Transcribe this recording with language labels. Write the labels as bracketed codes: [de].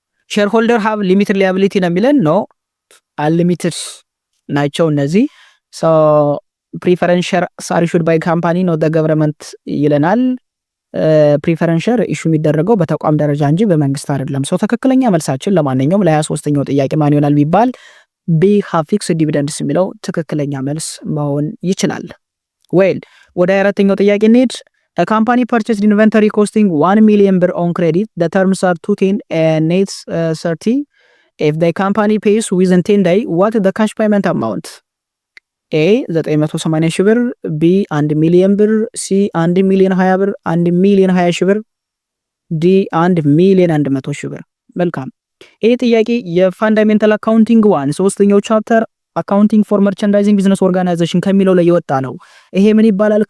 [en] ሼር ሆልደር ሃቭ ሊሚትድ ሊያቢሊቲ [am] ነው የሚለን ነው አንሊሚትድ ናቸው እነዚህ። ሶ [en] ፕሪፈረንስ ሼር አር ኢሹድ ባይ ካምፓኒ [am] ነው ገቨርንመንት ይለናል። ፕሪፈረንስ ሼር ኢሹ የሚደረገው በተቋም ደረጃ እንጂ በመንግስት አይደለም። ሶ ትክክለኛ መልሳችን ለማንኛውም ለ23ኛው ጥያቄ ማን ይሆናል ቢባል ቢ [en] ሃቭ ፊክስድ ዲቪደንድስ [am] የሚለው ትክክለኛ መልስ መሆን ይችላል። ዌል ወደ 24ኛው ጥያቄ እንሂድ። [en] A company purchased inventory costing 1 million ብር on credit. The terms are 210 and net 30. If the company pays within 10 days, what is the cash payment amount? [am] A 980 ሺህ ብር፣ B 1 ሚሊዮን ብር፣ C 1 ሚሊዮን 20 ብር፣ 1 ሚሊዮን 20 ሺህ ብር፣ D 1 ሚሊዮን 100 ሺህ ብር። መልካም። ይህ ጥያቄ የፋንዳሜንታል አካውንቲንግ 1 ሶስተኛው ቻፕተር አካውንቲንግ ፎር መርቻንዳይዚንግ ቢዝነስ ኦርጋናይዜሽን ከሚለው ላይ የወጣ ነው። ይሄ ምን ይባላል?